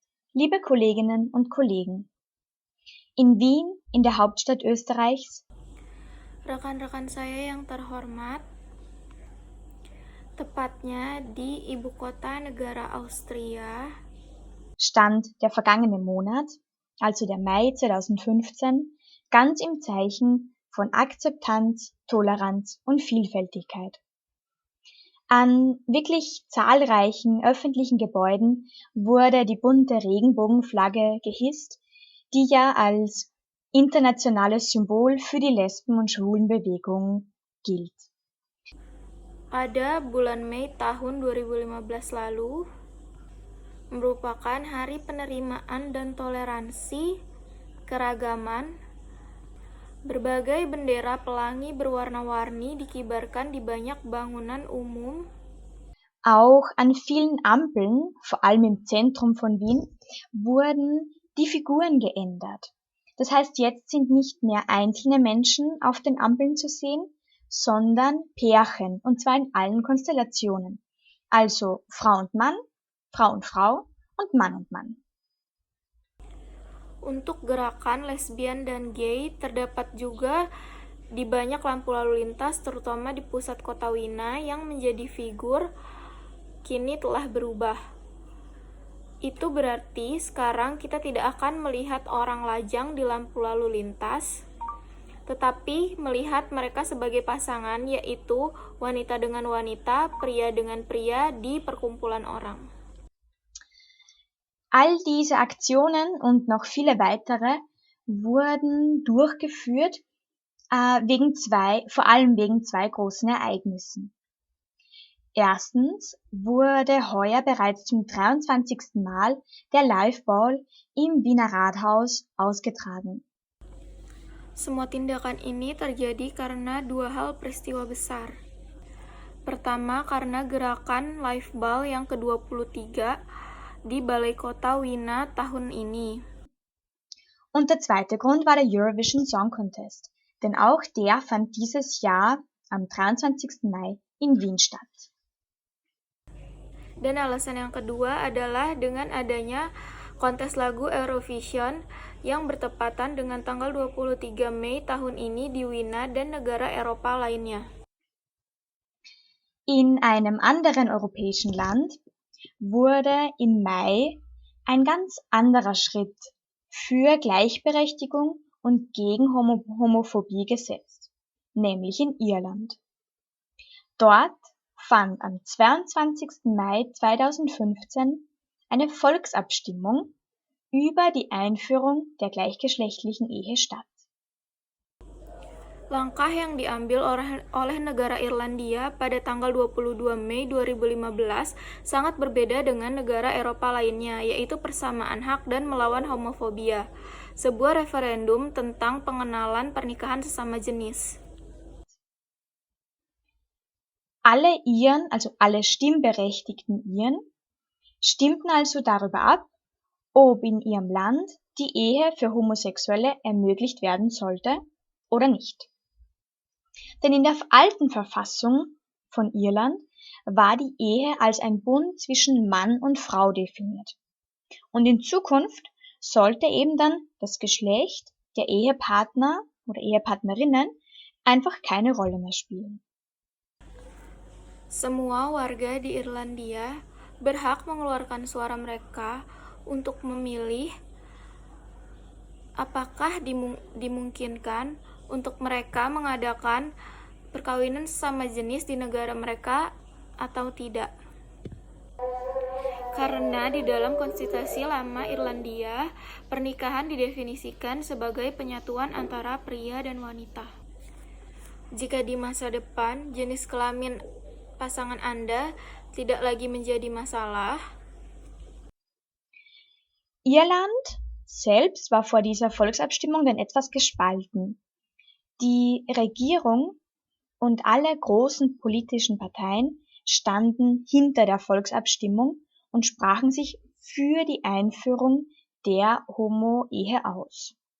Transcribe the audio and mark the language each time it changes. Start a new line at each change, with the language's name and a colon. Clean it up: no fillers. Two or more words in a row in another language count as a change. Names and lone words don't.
German: Liebe Kolleginnen und Kollegen, in Wien, in der Hauptstadt Österreichs,
Indonesian: Rekan-rekan saya yang terhormat, tepatnya di ibu kota negara Austria,
German: stand der vergangene Monat, also der Mai 2015, ganz im Zeichen von Akzeptanz, Toleranz und Vielfältigkeit. An wirklich zahlreichen öffentlichen Gebäuden wurde die bunte Regenbogenflagge gehisst, die ja als internationales Symbol für die Lesben- und Schwulenbewegung gilt.
Indonesian: pada bulan Mei tahun 2015 lalu, merupakan Hari Penerimaan dan Toleransi Keragaman. Berbagai bendera pelangi berwarna-warni dikibarkan di banyak bangunan umum.
German: Auch an vielen Ampeln, vor allem im Zentrum von Wien, wurden die Figuren geändert. Das heißt, jetzt sind nicht mehr einzelne Menschen auf den Ampeln zu sehen, sondern Pärchen, und zwar in allen Konstellationen. Also Frau und Mann, Frau und Mann.
Indonesian: Untuk gerakan lesbian dan gay, terdapat juga di banyak lampu lalu lintas, terutama di pusat kota Wina, yang menjadi figur kini telah berubah. Itu berarti sekarang kita tidak akan melihat orang lajang di lampu lalu lintas, tetapi melihat mereka sebagai pasangan, yaitu wanita dengan wanita, pria dengan pria di perkumpulan orang.
German: All diese Aktionen und noch viele weitere wurden durchgeführt, vor allem wegen zwei großen Ereignissen. Erstens wurde heuer bereits zum 23. Mal der Liveball im Wiener Rathaus ausgetragen.
Indonesian: Semua tindakan ini terjadi karena dua hal peristiwa besar. Pertama, karena gerakan Liveball yang ke-23 di Balai Kota Wina tahun ini.
German: Und der zweite Grund war der Eurovision Song Contest, denn auch der fand dieses Jahr am 23. Mai in Wien statt.
Indonesian: Dan alasan yang kedua adalah dengan adanya kontes lagu Eurovision yang bertepatan dengan tanggal 23 Mei tahun ini di Wina dan negara Eropa lainnya.
German: In einem anderen europäischen Land wurde im Mai ein ganz anderer Schritt für Gleichberechtigung und gegen Homophobie gesetzt, nämlich in Irland. Dort fand am 22. Mai 2015 eine Volksabstimmung über die Einführung der gleichgeschlechtlichen Ehe statt.
Indonesian: Langkah yang diambil oleh negara Irlandia pada tanggal 22 Mei 2015 sangat berbeda dengan negara Eropa lainnya, yaitu persamaan hak dan melawan homofobia, sebuah referendum tentang pengenalan pernikahan sesama jenis.
German: Alle Iren, also alle stimmberechtigten Iren, stimmten also darüber ab, ob in ihrem Land die Ehe für Homosexuelle ermöglicht werden sollte oder nicht. Denn in der alten Verfassung von Irland war die Ehe als ein Bund zwischen Mann und Frau definiert. Und in Zukunft sollte eben dann das Geschlecht der Ehepartner oder Ehepartnerinnen einfach keine Rolle mehr spielen.
Indonesian: Semua warga di Irlandia berhak mengeluarkan suara mereka untuk memilih apakah dimungkinkan untuk mereka mengadakan perkawinan sesama jenis di negara mereka atau tidak. Karena di dalam konstitusi lama Irlandia, pernikahan didefinisikan sebagai penyatuan antara pria dan wanita. Jika di masa depan jenis kelamin pasangan Anda tidak lagi menjadi masalah.
German: Irland selbst war vor dieser Volksabstimmung dann etwas gespalten. Die Regierung und alle großen politischen Parteien standen hinter der Volksabstimmung und sprachen sich für die Einführung der Homo-Ehe aus.